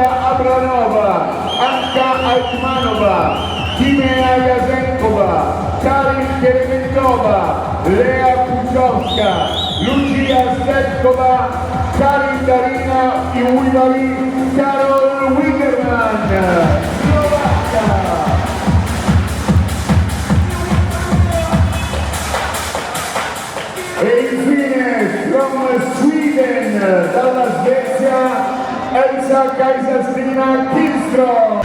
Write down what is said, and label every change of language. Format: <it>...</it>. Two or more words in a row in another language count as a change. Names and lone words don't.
<it>Abranova, Anka Altmanova, Timea Jazenkova, Karin Kerementova, Lea Pučovska, Lucia Stetkova, Karin Darina i Ujvali, Karol Wigerman, Slovakia. E infine</it> <en>from Sweden,</en> <it>dalla Svezia, Elsa Kajsastina Kihlström.</it>